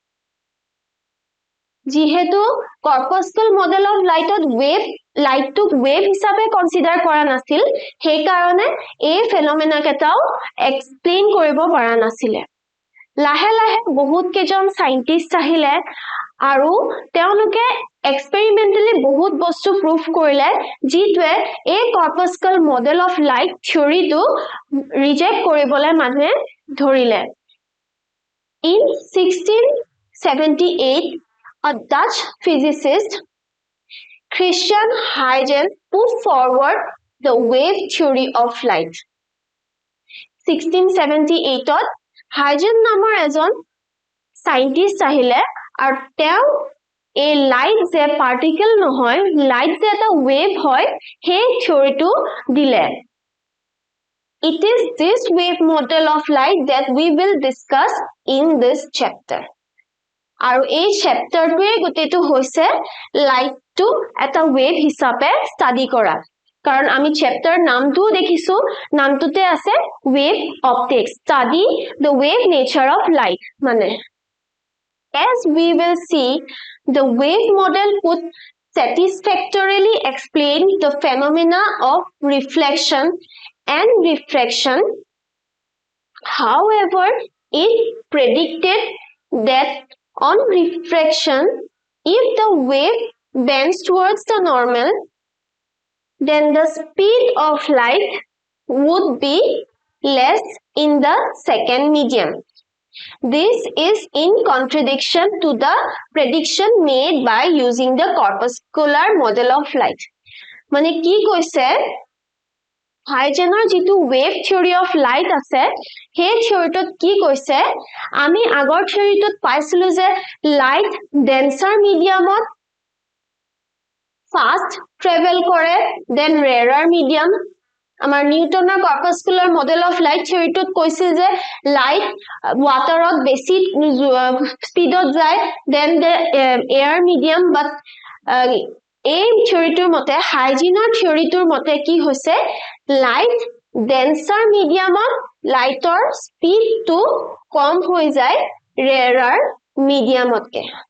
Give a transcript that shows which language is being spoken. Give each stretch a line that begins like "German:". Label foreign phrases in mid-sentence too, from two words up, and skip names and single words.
Assamese: যিহেতু
English: corpuscle model of light
Assamese: লাইটটোক ওয়েভ হিচাপে কনসিডাৰ কৰা নাছিল সেই কাৰণে এই ফেনোমেনা কেটাও এক্সপ্লেইন কৰিব পৰা নাছিলে লাহে লাহে বহুত কেজন সাইন্টিষ্ট আহিলে আৰু তেওঁলোকে এক্সপেৰিমেন্টালি বহুত বস্তু প্ৰুফ কৰিলে যিটোৱে এই
English: corpuscle model of light theory
Assamese: ৰিজেক্ট কৰিবলৈ মানুহে ধৰিলে in
English: 1678 a Dutch physicist Christian Huygens put forward the wave theory of light
Assamese: 1678 ত Huygens নামৰ এজন সাইন্টিষ্ট আহিলে আৰু তেওঁ এই লাইট যে পাৰ্টিকল নহয় লাইট যে এটা ওয়েভ হয় সেই থিওৰিটো দিলে
English: It is this wave model of light that we will discuss in this chapter.
Assamese: আৰু এই চেপ্টাৰটোৱে গোটেইটো হৈছে লাইটটো এটা ওয়েভ হিচাপে ষ্টাডি কৰা কাৰণ আমি চেপ্টাৰ নামটো দেখিছো নামটোতে আছে
English: wave optics study the wave nature of light
Assamese: মানে
English: As we will see, the wave model could satisfactorily explain the phenomena of reflection and refraction. However, it predicted that on refraction, if the wave bends towards the normal, then the speed of light would be less in the second medium. This is in contradiction to the prediction made by using the corpuscular model of light.
Assamese: মানে কি কৈছে হাইজেনৰ যেটো
English: wave theory of light
Assamese: আছে সেই থিওৰিটোত কি কৈছে আমি আগৰ থিওৰিটোত পাইছিলো যে লাইট
English: denser medium fast travel
Assamese: কৰে
English: than rarer medium
Assamese: আমাৰ নিউটনৰ
English: corpuscular model of light theory
Assamese: কৈছিল যে লাইট ওয়াটাৰত বেছি স্পিডত যায়
English: than the air medium but
Assamese: এই থিওৰিটোৰ মতে হাইজিনৰ থিওৰিটোৰ মতে কি হৈছে লাইট
English: denser medium
Assamese: লাইটৰ স্পিডটো কম হৈ যায়
English: rarer medium